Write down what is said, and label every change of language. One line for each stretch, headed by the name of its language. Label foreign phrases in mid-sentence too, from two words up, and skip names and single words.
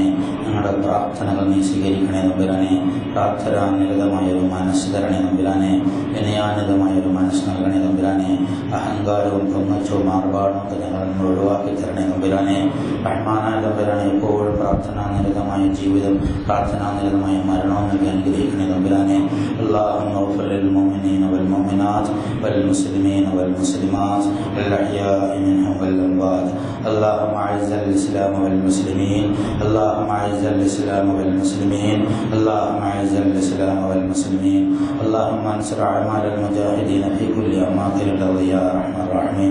Malayalam: ഞങ്ങളുടെ പ്രാർത്ഥനകൾ നീ സ്വീകരിക്കണേ തമ്പുരാനെ. പ്രാർത്ഥനാനിരതമായൊരു മനസ്സ് തരണേ തമ്പുരാനെ. വിനയാനിതമായൊരു മനസ്സ് നൽകണേ തമ്പുരാനെ. അഹങ്കാരവും പൊങ്ങച്ചവും ആർഭാടവും ഒക്കെ ഞങ്ങൾ ഒഴിവാക്കി തരണേ തമ്പുരാനെ. റഹ്മാനായ തമ്പുരാനെ, എപ്പോഴും പ്രാർത്ഥനാനിരതമായ ജീവിതം, പ്രാർത്ഥനാനിരതമായ മരണവും നൽകി അനുഗ്രഹിക്കണേ തമ്പുരാനെ.
Arabic: اللهم اغفر للمؤمنين والمؤمنات والمسلمين والمسلمات الأحياء منهم والأموات. اللهم أعز الإسلام والمسلمين. اللهم أعز الإسلام والمسلمين. اللهم أعز الإسلام والمسلمين. اللهم انصر أعمال المجاهدين في كل أماكن الأرض يا أرحم الراحمين.